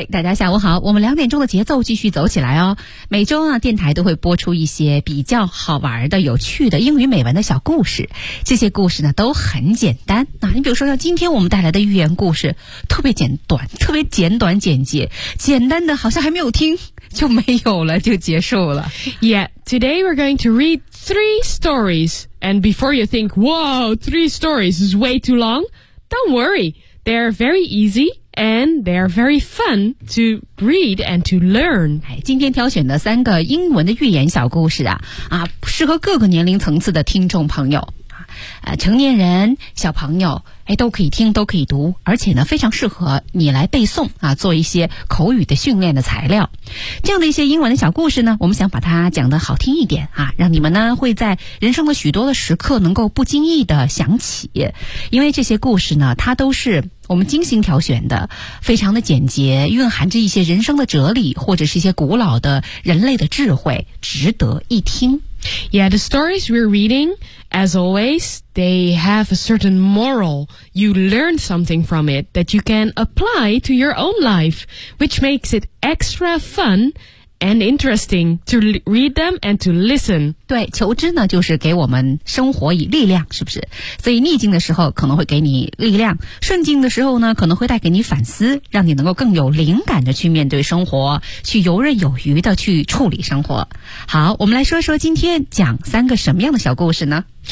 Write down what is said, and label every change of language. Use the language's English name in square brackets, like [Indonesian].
[Chinese] 大家下午好，我们两点钟的节奏继续走起来哦。每周啊，电台都会播出一些比较好玩的、有趣的英语美文的小故事，这些故事呢都很简单。那你比如说像今天我们带来的寓言故事，特别简短，特别简短简。简单的好像还没有听就没有了，就结束了。 [English] Yeah, today we're going to read three stories. And before you think, whoa, three stories is way too long, don't worry, they're very easy and they're very fun to read and to learn. [Chinese] 今天挑选的三个英文的寓言小故事 适合各个年龄层次的听众朋友，成年人、小朋友都可以听，都可以读，而且呢非常适合你来背诵啊，做一些口语的训练的材料。这样的一些英文的小故事呢，我们想把它讲得好听一点啊，让你们呢会在人生的许多的时刻能够不经意的想起。因为这些故事呢，它都是我们精心挑选的，非常的简洁，蕴含着一些人生的哲理，或者是一些古老的人类的智慧，值得一听。 [English] Yeah, the stories we're reading, as always, they have a certain moral. You learn something from it that you can apply to your own life, which makes it extra fun and interesting to read them and to listen. [Chinese] 对，求知呢，就是给我们生活以力量，是不是？所以逆境的时候可能会给你力量，顺境的时候呢，可能会带给你反思，让你能够更有灵感的去面对生活，去游刃有余的去处理生活。好，我们来说说今天讲三个什么样的小故事呢？